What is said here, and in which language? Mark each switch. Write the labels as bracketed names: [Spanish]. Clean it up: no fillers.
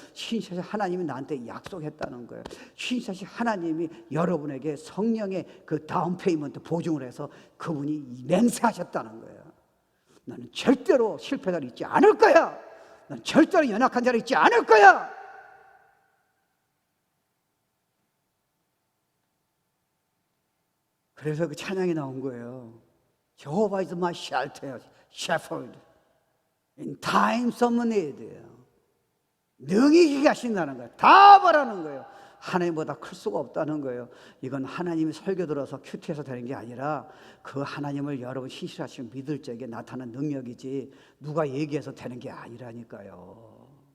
[Korean] 신실하신 하나님이 나한테 약속했다는 거예요. 신실하신 하나님이 여러분에게 성령의 그 다운 페이먼트 보증을 해서 그분이 맹세하셨다는 거예요. 나는 절대로 실패자를 잊지 않을 거야. 난 절대로 연약한 자를 잊지 않을 거야. 그래서 그 찬양이 나온 거예요. [English] Jehovah is my shelter, shepherd. In times of need. [Korean] 능히 이기게 하신다는 거예요. 다 바라는 거예요. 하나님보다 클 수가 없다는 거예요. 이건 하나님이 설교 들어서 큐티해서 되는 게 아니라 그 하나님을 여러분 신실하시면 믿을 적에 나타나는 능력이지 누가 얘기해서 되는 게 아니라니까요.